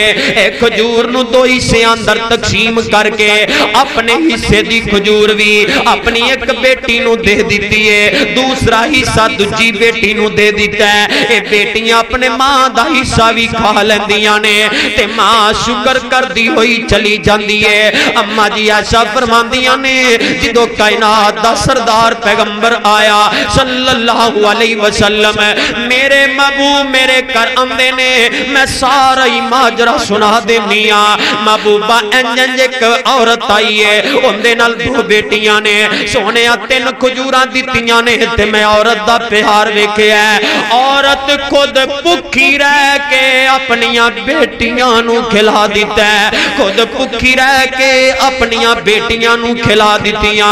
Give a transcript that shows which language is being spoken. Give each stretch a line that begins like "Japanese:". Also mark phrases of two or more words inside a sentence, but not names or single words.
Punjabi: اک کھجور نوں 2 حصے اندر تقسیم کر کے اپنے حصے دی کھجور وی اپنی اک دھی نوں دے دتی اے، دوسرا حصہ دوجی دھی نوں دے دتا اے. ایہ بیٹیاں اپنے ماں دا حصہ وی کھا لیندیاں نے تے ماں شکر کردی ہوئی چلی جاندی اے. اماں جی ایسا فرماندیاں نے جدوں کائنات دا سردار پیغمبر آیا
Arabic: صلى الله عليه وسلم,
Punjabi: میرے محبوب میرے گھر آندے نے، میں سارا ای ماجرا سنا دینی آں. محبوبا اینج اک عورت آئی اے، اوہدے نال 2 بیٹیاں نے، سونے 3 کھجوراں دتیاں نے تے میں عورت دا پیار ویکھیا. عورت خود بھکھی رہ کے اپنیاں بیٹیاں نوں کھلا دتا اے، خود بھکھی رہ کے اپنیاں بیٹیاں نوں کھلا دتیاں.